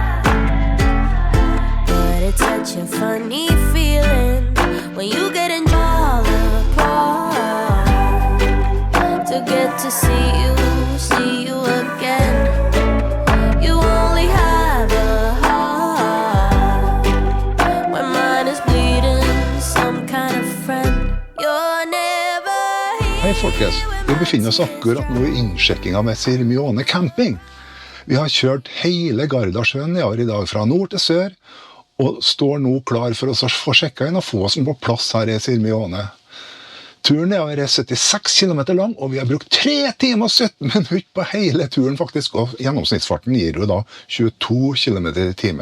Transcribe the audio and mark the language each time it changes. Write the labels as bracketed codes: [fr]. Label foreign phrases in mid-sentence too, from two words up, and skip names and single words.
[en] But it's such a funny feeling when you get in all apart. To get to see you again. You only have a heart when mine is bleeding. Some kind of friend you're never here. [no] Hei folkens, vi befinner oss akkurat nå I innsjekkinga med Sirmione camping. Vi har kjørt hele Gardasjøen nedover I dag, fra nord til sør, og står nå klar for oss å få sjekket inn og få oss på plass her I Sirmione. Turen nedover 76 kilometer lang, og vi har brukt 3 timer og 17 minutter på hele turen faktisk, og gjennomsnittsfarten gir jo da 22 kilometer I timen.